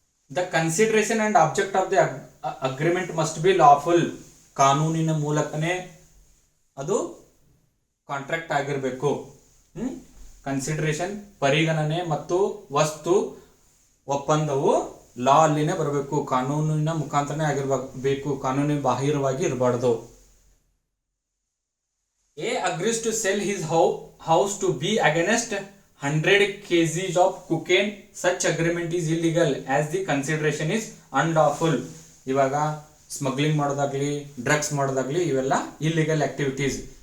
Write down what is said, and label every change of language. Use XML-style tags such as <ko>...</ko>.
<en>The consideration and object of the agreement must be lawful.</en> <kn>ಕಾನೂನಿನ ಮೂಲಕನೇ ಅದು contract ಆಗಿರಬೇಕು. ಕನ್ಸಿಡರೇಷನ್ ಪರಿಗಣನೆ ಮತ್ತು ವಸ್ತು ಒಪ್ಪಂದವು ಲಾ ಅಲ್ಲಿನೇ ಬರಬೇಕು, ಕಾನೂನಿನ ಮುಖಾಂತರನೇ ಆಗಿರ್ಬೇಕು, ಕಾನೂನಿನ ಬಾಹಿರವಾಗಿ ಇರಬಾರ್ದು.</kn> <en>A agrees to sell his house to B against 100 kgs of cocaine. Such agreement is illegal as the consideration is unlawful.</en> <kn>ಇವಾಗ ಸ್ಮಗ್ಲಿಂಗ್ ಮಾಡೋದಾಗ್ಲಿ, ಡ್ರಗ್ಸ್ ಮಾಡೋದಾಗ್ಲಿ, ಇವೆಲ್ಲ ಇಲ್ಲಿಗಲ್ ಆಕ್ಟಿವಿಟೀಸ್.</kn>